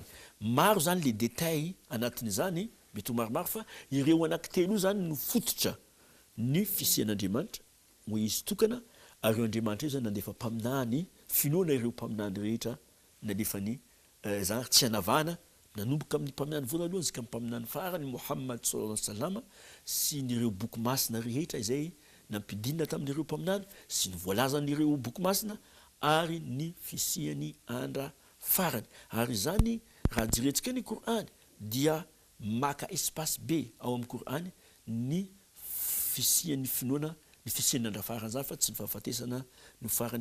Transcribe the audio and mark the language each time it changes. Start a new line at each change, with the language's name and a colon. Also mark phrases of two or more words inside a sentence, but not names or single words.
Malagasy: Maro zany
French: le détail
Malagasy: anatin'izany, mety ho maromaro fa ireo anankitelo io zany no fototra ny fisian'Andriamanitra hoe izy tokana ary Andriamanitra io zany nandefa mpaminany finoana ireo mpaminany rehetra nalefany zany tsy hanavana nanomboka amin'ny mpaminany voalohany zika mpaminany farany Muhammad
Arabic: صلى الله عليه وسلم
Malagasy: sy nireo boky masina rehetra izay nampidinina tamin'ireo mpaminany sy ny voalazan'ireo boky masina ary ny fisiany andra farany. Ary zany raha jeretsika ny Korany dia maka espace be ao amin'ny Korany ny fisiany finoana, ny fisiany andra farany zany fa tsy ny fahafatesana no farany.